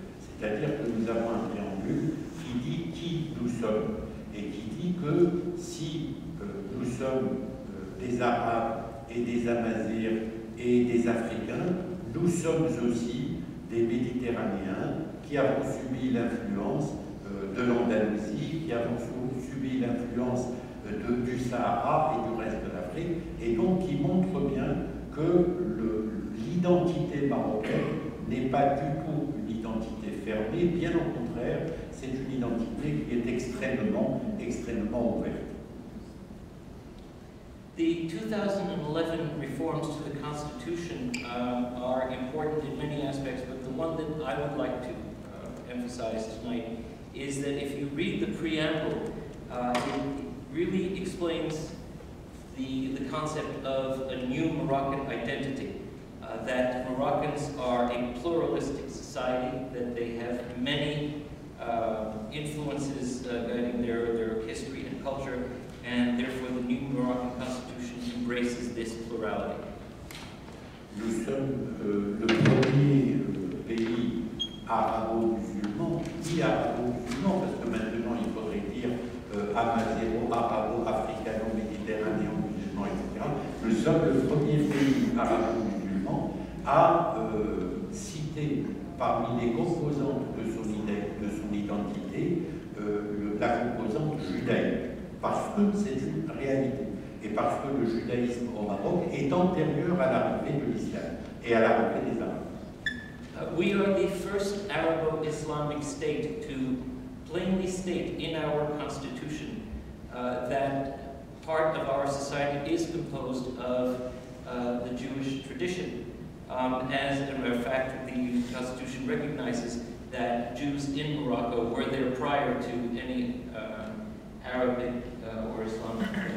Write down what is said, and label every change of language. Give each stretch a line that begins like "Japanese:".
French: C'est-à-dire que nous avons un préambule qui dit qui nous sommes, et qui dit que si nous sommes des Arabes et des Amazirs et des Africains, nous sommes aussi des Méditerranéens qui avons subi l'influence de l'Andalousie, qui avons subi l'influence du Sahara et du reste de l'Afrique, et donc qui montre bien que l'identité marocaine n'est pas du tout une identité fermée, bien au contraire, c'est une identité qui est extrêmement ouverte.
English: The 2011 reforms to the Constitution are important in many aspects, but the one that I would like to emphasize tonight is that if you read the preamble, it really explains the concept of a new Moroccan identity, that Moroccans are a pluralistic society, that they have many influences guiding their history and culture, and therefore the new Moroccan Constitution embraces this plurality.
French: Nous sommes le premier pays arabo-musulman, dit arabo-musulman, parce que maintenant il faudrait dire amazéro, arabo-africano-méditerranéen, musulman, etc. Nous sommes le premier pays arabo-musulman à citer parmi les composantes de son identité la composante judaïque, parce que c'est une réalité, et parce que le judaïsme au Maroc est antérieur à l'arrivée de l'islam et à l'arrivée des Arabes.
English: We are the first Arabo-Islamic state to plainly state in our constitution that part of our society is composed of the Jewish tradition. As a matter of fact, the constitution recognizes that Jews in Morocco were there prior to any Arabic or Islamic.